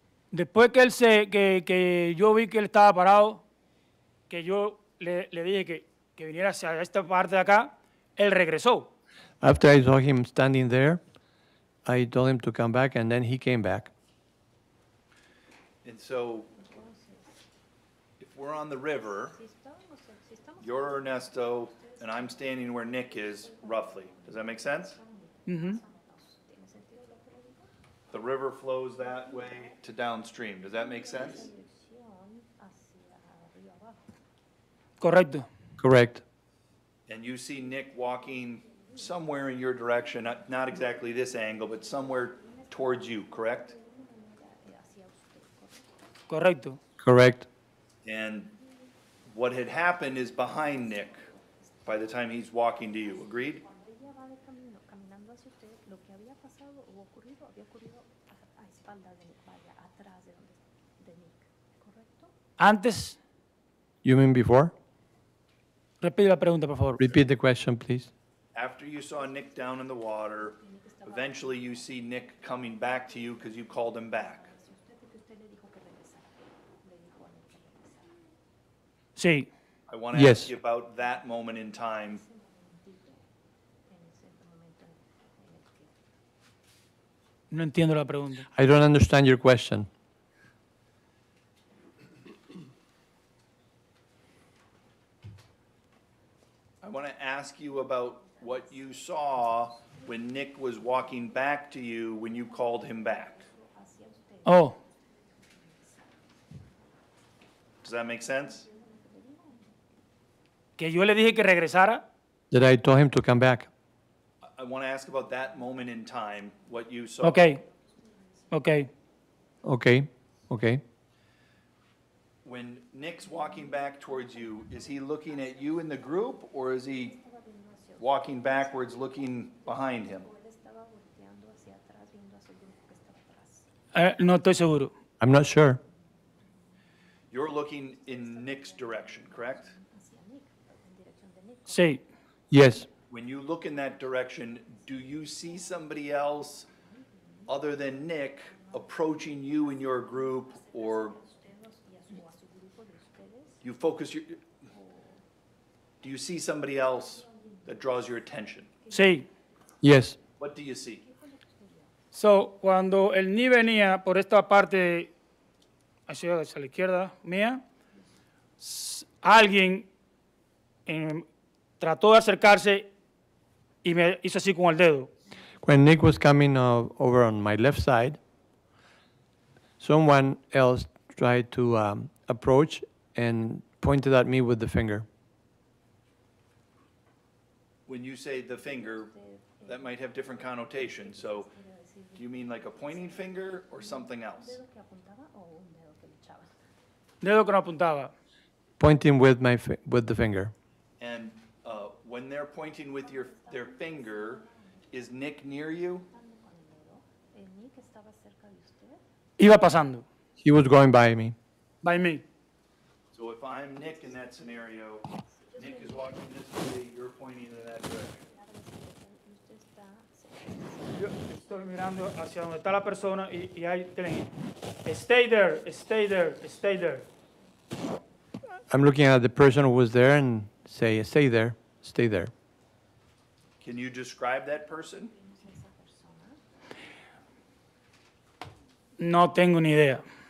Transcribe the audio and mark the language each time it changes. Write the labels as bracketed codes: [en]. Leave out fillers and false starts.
[es] Después que yo vi que él estaba parado, que yo le dije que viniera hacia esta parte de acá, él regresó. [en] After I saw him standing there, I told him to come back, and then he came back. And so, if we're on the river, [es] Si estamos [en] you're Ernesto, and I'm standing where Nick is, roughly. Does that make sense? Ujú. The river flows that way to downstream. Does that make sense? [es] dirección hacia arriba abajo. Correcto. [en] Correct. And you see Nick walking somewhere in your direction, not exactly this angle, but somewhere towards you, correct? [es] Hacia usted, ¿correcto? Correcto. [en] Correct. And what had happened is behind Nick by the time he's walking to you. Agreed? [es] Cuando ella va de camino, caminando hacia usted, lo que había pasado o ocurrido, había ocurrido a espaldas de Nick, vaya, atrás de Nick, ¿correcto? Antes, [en] You mean before? [es] repite la pregunta, por favor. [en] Repeat the question, please. After you saw Nick down in the water, eventually you see Nick coming back to you because you called him back. [es] Si usted, porque usted le dijo que regresara, le dijo a Nick que regresara. Sí. [en] I want to Yes. ask you about that moment in time. [es] Ese momentito, en ese momento en el que No entiendo la pregunta. [en] I don't understand your question. I want to ask you about what you saw when Nick was walking back to you when you called him back. [es] hacia usted, [en] Oh, Does that make sense? [es] que yo le dije que regresara. [en] That I told him to come back. I want to ask about that moment in time, what you saw. Ok. Ok. Okay. Okay. When Nick's walking back towards you, is he looking at you in the group or is he walking backwards looking behind him? [es] él estaba volteando hacia atrás, viendo hacia el grupo que estaba atrás. No estoy seguro. [en] I'm not sure. You're looking in Nick's direction, correct? [es] Hacia Nick, en dirección de Nick. Sí. [en] Yes. When you look in that direction, do you see somebody else other than Nick approaching you in your group, or [es] Y a su grupo de ustedes, [en] you focus your, do you see somebody else that draws your attention? [es] Sí. [en] Yes. What do you see? [es] So, cuando el Ni venía por esta parte hacia la izquierda mía, alguien trató de acercarse y me hizo así con el dedo. [en] When Nick was coming over on my left side, someone else tried to approach and pointed at me with the finger. When you say the finger, that might have different connotations, so do you mean like a pointing finger or something else? [es] ¿dedo que apuntaba o un dedo que le echaba? Dedo que no apuntaba. [en] Pointing with with the finger. And when they're pointing with their finger, is Nick near you? [es] Con el dedo, Nick estaba cerca de usted. Iba pasando. [en] He was going by me. By me. So if I'm Nick in that scenario, Nick is walking this way, you're pointing in that direction. [es] Y usted está cerca. Yo estoy mirando hacia donde está la persona y ahí tienen. [en] Stay there, stay there, stay there. I'm looking at the person who was there and say, stay there, stay there. Can you describe that person? [es] No tengo ni idea.